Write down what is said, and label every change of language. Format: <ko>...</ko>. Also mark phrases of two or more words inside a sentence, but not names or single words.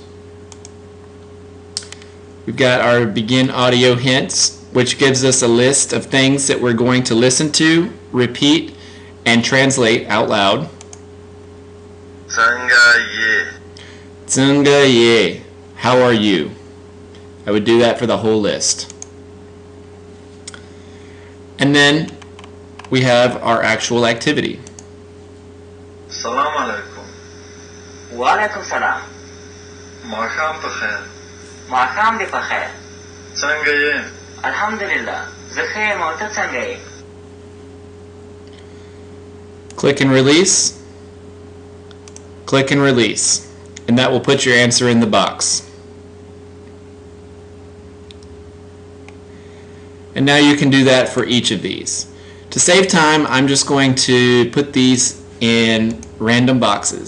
<en>We've got our begin audio hints, which gives us a list of things that we're going to listen to, repeat, and translate out loud.</en> <ps>څنګه یې.</ps> <en>How are you? I would do that for the whole list. And then we have our actual activity.</en> <ps>سلام علیکم. وعلیکم سلام. ماښام په خیر. ماښام دې په خیر. څنګه یې؟ الحمدلله. زه ښه یم او ته څنګه یې؟</ps> <en>Click and release. Click and release. And that will put your answer in the box. And now you can do that for each of these. To save time, I'm just going to put these in random boxes.</en>